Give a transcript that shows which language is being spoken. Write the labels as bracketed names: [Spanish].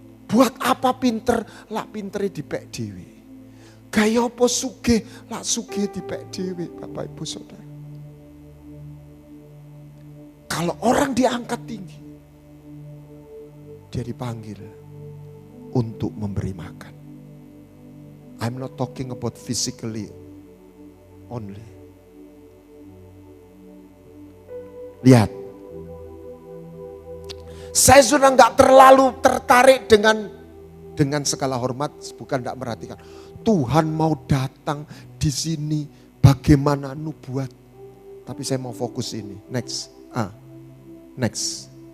[Javanese] Buat apa pinter, lak pintere dipek dhewe. Gaya apa sugih, lak sugih dipek dhewe, [Indonesian] Bapak Ibu Saudara. Kalau orang diangkat tinggi, dia dipanggil untuk memberi makan. [English] I'm not talking about physically only. [Indonesian] Lihat, saya sudah nggak terlalu tertarik dengan segala hormat, bukan nggak merhatikan. Tuhan mau datang di sini, bagaimana nubuat. Tapi saya mau fokus ini. Next. Next.